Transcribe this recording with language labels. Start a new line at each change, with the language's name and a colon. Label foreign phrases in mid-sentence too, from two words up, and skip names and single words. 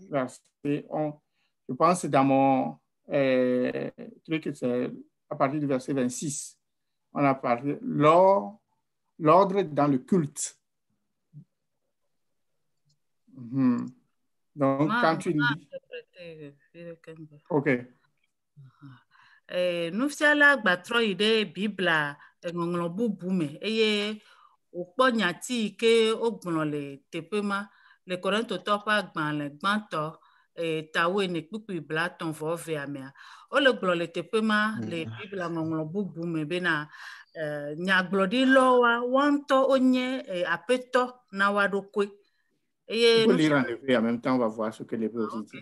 French: Je pense dans mon truc, c'est à partir du verset 26. On a parlé l'ordre dans le culte. Donc, quand tu lis... OK.
Ewe: Nufiala gbatrɔ yi ɖe Biblia ŋɔŋlɔ bubu me eye wòkpɔ nyati ke wogblɔ le teƒe ma le Korintotɔ ƒe agbalẽ gbãtɔ tawoe ne kpukpui blatɔ̃ vɔ vea mea. Wole gblɔ le teƒe ma le Biblia ŋɔŋlɔ bubu me bena nyagblɔɖilɔwoa woaŋutɔ wonye aƒetɔ na woa ɖokui.
French: Il faut lire en hébreu en même temps, on va voir ce que l'hébreu aussi dit.